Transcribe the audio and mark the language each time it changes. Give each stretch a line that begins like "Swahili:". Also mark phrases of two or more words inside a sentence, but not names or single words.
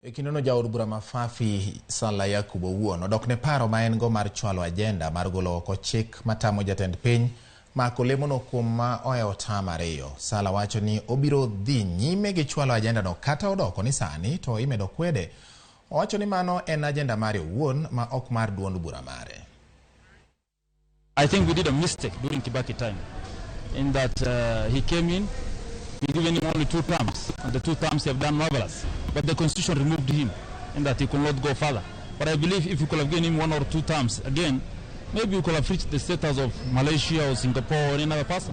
Luo (Kenya and Tanzania): Kineno jaod bura mafafi Sala Yakub owuon odok ne paro ma en go mar chwalo agenda mar golo oko chik matamo jatend piny mako lemono kuom ma ohewo tam ariyo. Sala wacho ni obiro dhi nyime gi chwalo agenda no kata odoko ni sani to imedo kwede. Owacho ni mano en agenda mare owuon ma ok mar duond bura mare.
English: I think we did a mistake during Kibaki time in that he came in, we given him only 2 terms, and the 2 terms have done marvelous. But the constitution removed him in that he could not go further. But I believe if we could have given him 1 or 2 terms again, maybe we could have reached the status of Malaysia or Singapore or any other person.